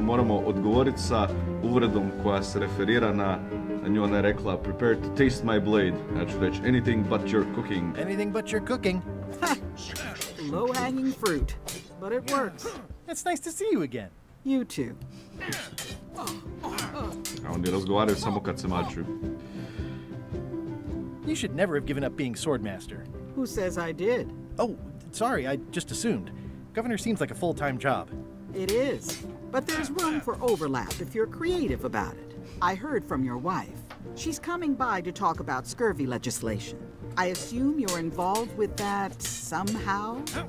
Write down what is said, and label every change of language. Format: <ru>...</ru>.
<hr>Moramo odgovoriti sa uvredom koja se referira na nju. Ona je rekla,</hr> <en>prepare to taste my blade.</en> <hr>Ja ću reći,</hr> <en>anything but your cooking. Anything but your cooking. Low-hanging fruit, but it works. It's nice to see you again. You too.</en> <hr>A oni razgovaraju samo kad se mačuju.</hr> <en>You should never have given up being Swordmaster. Who says I did? Oh, sorry, I just assumed. Governor seems like a full-time job. It is, but there's room for overlap if you're creative about it. I heard from your wife. She's coming by to talk about scurvy legislation. I assume you're involved with that somehow?</en>